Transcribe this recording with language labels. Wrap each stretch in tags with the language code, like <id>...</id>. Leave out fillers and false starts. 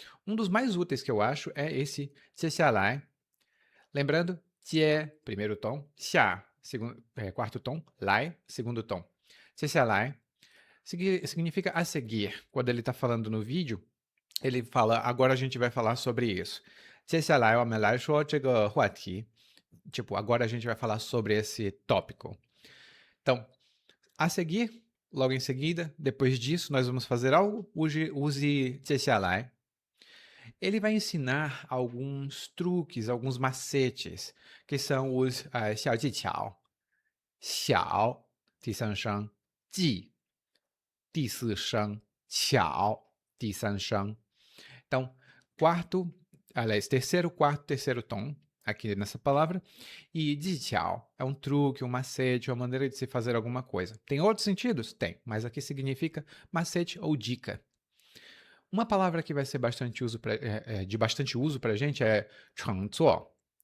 <pt>Um dos mais úteis que eu acho é esse 接下来. Lembrando, 接, primeiro tom, 下, quarto tom, 来, segundo tom. 接下来 significa a seguir. Quando ele está falando no vídeo, ele fala, agora a gente vai falar sobre isso.</pt> <zh>接下来我们来说这个话题.</zh> <pt>Tipo, agora a gente vai falar sobre esse tópico. Então, a seguir, logo em seguida, depois disso, nós vamos fazer algo, use 接下来. Ele vai ensinar alguns truques, alguns macetes, que são os 小技巧.</pt> <zh>小, 第三声, 技, 第四声, 巧, 第三声.</zh> <pt>Então, quarto, aliás, terceiro, quarto, terceiro tom, aqui nessa palavra. E 技巧 é um truque, um macete, uma maneira de se fazer alguma coisa. Tem outros sentidos? Tem, mas aqui significa macete ou dica. Uma palavra que vai ser de bastante uso para a gente é 乘坐.</pt>